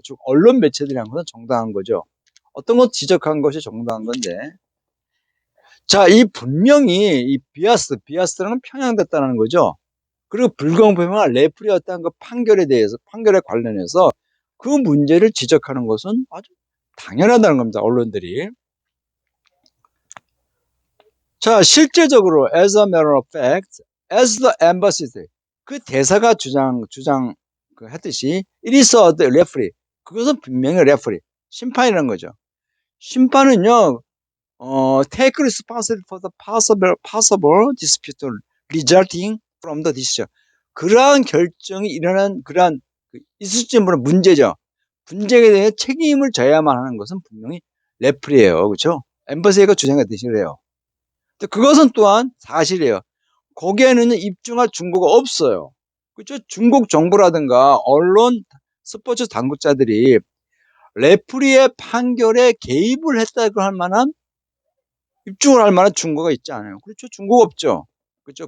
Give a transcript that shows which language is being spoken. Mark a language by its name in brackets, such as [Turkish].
[Korean] 즉 언론 매체들이 한 것은 정당한 거죠. 어떤 것 지적한 것이 정당한 건데, 자, 이 분명히 이 비아스는 편향됐다는 거죠. 그리고 불공평한 레프리였다는 그 판결에 대해서, 판결에 관련해서 그 문제를 지적하는 것은 아주 당연하다는 겁니다, 언론들이. 자, 실제적으로 [English] as a matter of fact, as the embassy, [Korean] 그 대사가 그 했듯이 [English] it is a referee. [Korean] 그것은 분명히 referee, 심판이라는 거죠. 심판은요, [English] take responsibility for the possible dispute resulting from the decision. [Korean] 그러한 결정이 일어난 그러한 있을 수 있는 문제죠. 분쟁에 대해 책임을 져야만 하는 것은 분명히 레프리예요, 그렇죠? 엠버시가 주장했듯이 그래요. 그것은 또한 사실이에요. 거기에는 입증할 증거가 없어요. 그렇죠? 중국 정부라든가 언론, 스포츠 당국자들이 레프리의 판결에 개입을 했다고 할 만한, 입증을 할 만한 증거가 있지 않아요. 그렇죠? 증거가 없죠. 그렇죠?